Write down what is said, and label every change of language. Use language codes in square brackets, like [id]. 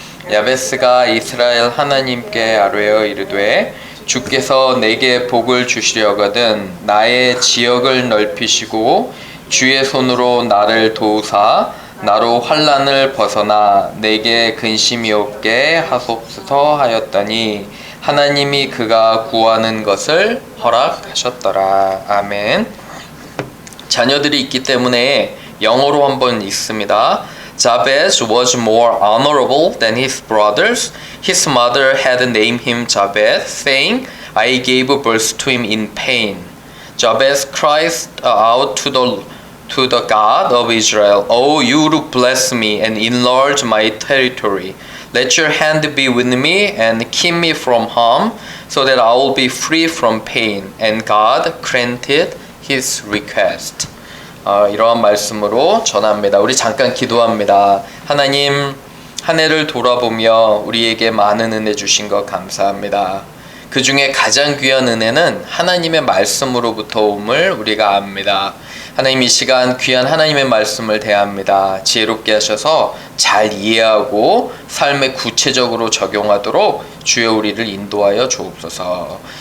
[ko] 야베스가 이스라엘 하나님께 아뢰어 이르되 주께서 내게 복을 주시려거든 나의 지역을 넓히시고 주의 손으로 나를 도우사 나로 환난을 벗어나 내게 근심이 없게 하소서 하였더니 하나님이 그가 구하는 것을 허락하셨더라. 아멘. 자녀들이 있기 때문에 영어로 한번 읽습니다. [en] Jabez was more honorable than his brothers. His mother had named him Jabez, saying, I gave birth to him in pain. Jabez cried out to the God of Israel, Oh, you bless me and enlarge my territory. Let your hand be with me and keep me from harm, so that I will be free from pain. And God granted his request. [ko] 이러한 말씀으로 전합니다. 우리 잠깐 기도합니다. 하나님, 한 해를 돌아보며 우리에게 많은 은혜 주신 것 감사합니다. 그 중에 가장 귀한 은혜는 하나님의 말씀으로부터 옴을 우리가 압니다. 하나님, 이 시간 귀한 하나님의 말씀을 대합니다. 지혜롭게 하셔서 잘 이해하고 삶에 구체적으로 적용하도록 주여 우리를 인도하여 주옵소서.